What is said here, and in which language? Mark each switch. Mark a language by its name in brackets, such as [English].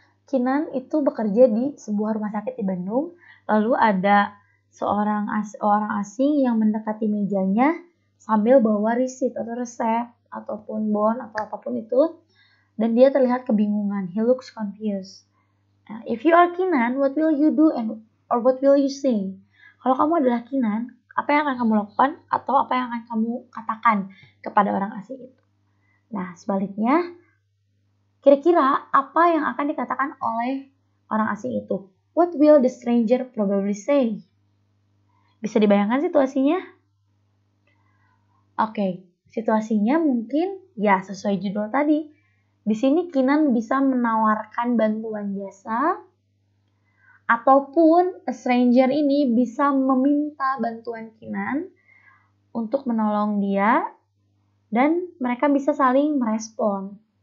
[Indonesian] Kinan itu bekerja di sebuah rumah sakit di Bandung. Lalu ada seorang asing yang mendekati mejanya sambil bawa receipt atau resep ataupun bon atau apapun itu. Dan dia terlihat kebingungan. [English] He looks confused. If you are Kinan, what will you do or what will you say? [Indonesian] Kalau kamu adalah Kinan, apa yang akan kamu lakukan atau apa yang akan kamu katakan kepada orang asing itu? Nah, sebaliknya, kira-kira apa yang akan dikatakan oleh orang asing itu? [English] What will the stranger probably say? [Indonesian] Bisa dibayangkan situasinya? Situasinya mungkin ya sesuai judul tadi. Di sini Kinan bisa menawarkan bantuan jasa, ataupun a stranger ini bisa meminta bantuan Kinan untuk menolong dia, dan mereka bisa saling merespon.